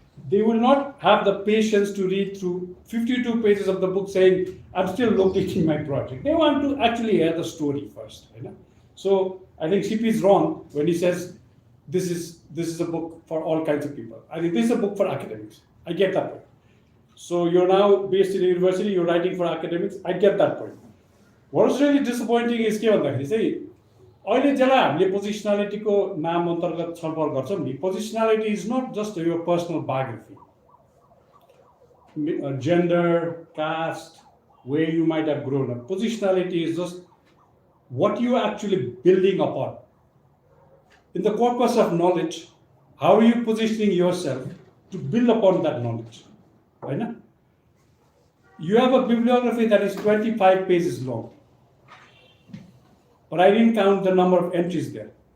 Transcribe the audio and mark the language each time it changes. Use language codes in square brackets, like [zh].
[en] They will not have the patience to read through 52 pages of the book saying, I'm still locating my project. They want to actually hear the story first. So I think CP is wrong when he says this is a book for all kinds of people. I think this is a book for academics. I get that point. So you're now based in a university, you're writing for academics. I get that point. What is really disappointing is [ne] के भन्दाखेरि चाहिँ अहिले जसलाई हामीले पोजिसनालिटीको नाम अन्तर्गत छलफल गर्छौं नि [en] Positionality is not just your personal biography gender, caste, where you might have grown up. Positionality is just what you are actually building upon. In the corpus of knowledge, how are you positioning yourself to build upon that knowledge? Right? You have a bibliography that is 25 pages long. But I didn't count the number of entries there.